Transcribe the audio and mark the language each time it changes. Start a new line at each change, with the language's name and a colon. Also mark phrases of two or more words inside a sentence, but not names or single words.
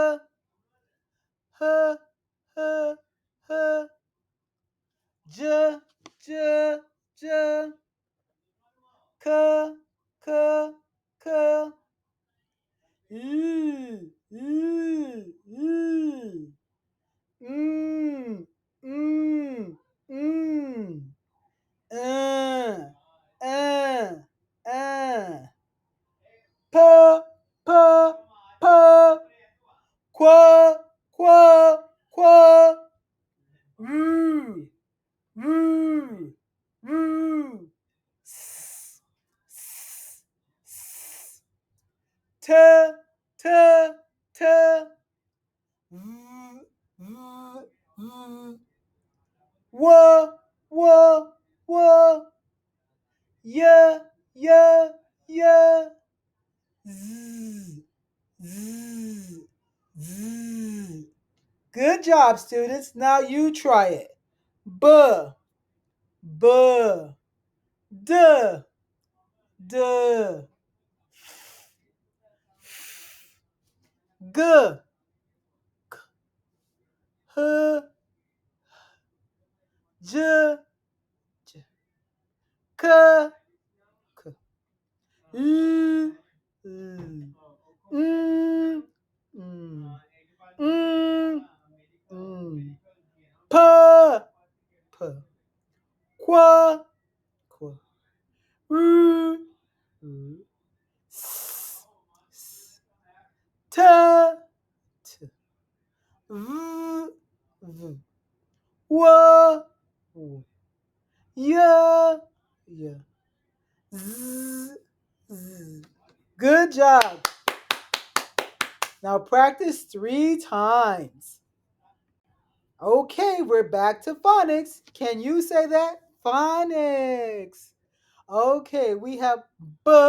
English: h, h, h, j, j, j, k, k, k, l, l, l, mm, mm, mm, uh, uh, uh, p, p, p, qua, qua, qua, roo, roo, roo, s, s, s, t, t, t, v, v, v, wa, wa, wa, ya, ya, ya, z, z, z. Good job, students. Now you try it. B, b, d, d, g, h, j, j, k, k, l, l, mm, mm, mm, mm, p, p, qua, qua, r, r, s, s, t, v, v, wa, w, ya, ya, z, z. Good job. Now practice 3 times. Okay, we're back to phonics. Can you say that? Phonics. Okay, we have b.